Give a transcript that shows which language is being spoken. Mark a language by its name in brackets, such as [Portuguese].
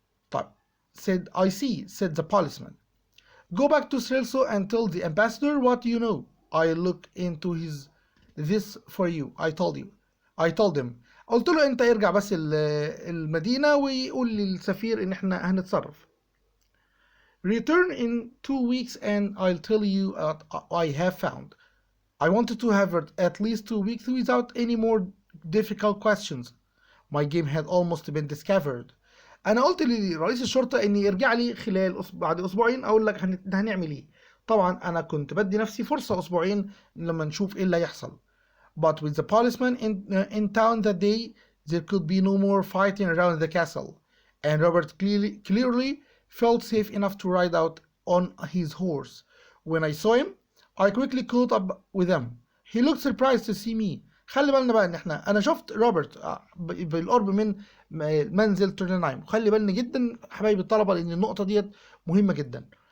[Arabic] طيب. [English] I see, said the policeman. Go back to Strelso and tell the ambassador what you know. I'll look into this for you. I told him. [Arabic] قلت له انت ارجع بس المدينة ويقول للسفير ان احنا هنتصرف. [English] Return in 2 weeks and I'll tell you what I have found. I wanted to have at least 2 weeks without any more difficult questions. My game had almost been discovered. [Arabic] انا قلت لرئيس الشرطه اني يرجع لي خلال بعد اسبوعين اقول لك هنعمل ايه. طبعا انا كنت بدي نفسي فرصه اسبوعين لما نشوف ايه اللي هيحصل. [English] But with the policeman in town that day there could be no more fighting around the castle and Robert clearly felt safe enough to ride out on his horse. When I saw him I quickly caught up with him. He looked surprised to see me. [Arabic] خلي بالنا بقى ان انا شفت روبرت بالقرب من منزل تورنهايم. خلي بالنا جدا حبايبي الطلبه لان النقطه ديت مهمه جدا.